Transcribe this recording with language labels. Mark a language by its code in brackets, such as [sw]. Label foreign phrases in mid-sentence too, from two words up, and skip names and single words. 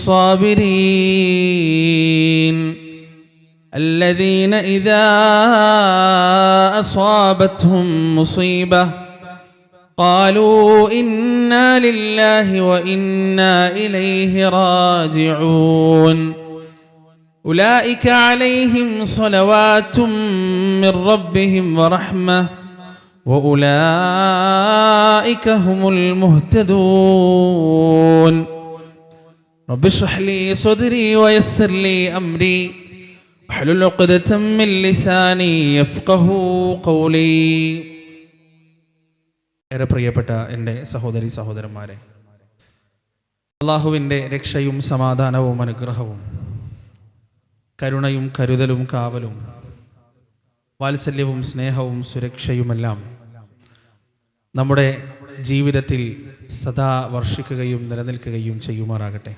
[ar] الصابرين الذين إذا أصابتهم مصيبة قالوا إنا لله وإنا إليه راجعون أولئك عليهم صلوات من ربهم ورحمة وأولئك هم المهتدون. رب اشرح لي صدري ويسر لي أمري واحلل عقدة من لساني يفقهوا قولي. [ml] ഏറെ പ്രിയപ്പെട്ട എൻ്റെ സഹോദരി സഹോദരന്മാരെ, അല്ലാഹുവിൻ്റെ രക്ഷയും സമാധാനവും അനുഗ്രഹവും കരുണയും കരുതലും കാവലും വാത്സല്യവും സ്നേഹവും സുരക്ഷയുമെല്ലാം നമ്മുടെ ജീവിതത്തിൽ സദാ വർഷിക്കുകയും നിലനിൽക്കുകയും ചെയ്യുമാറാകട്ടെ.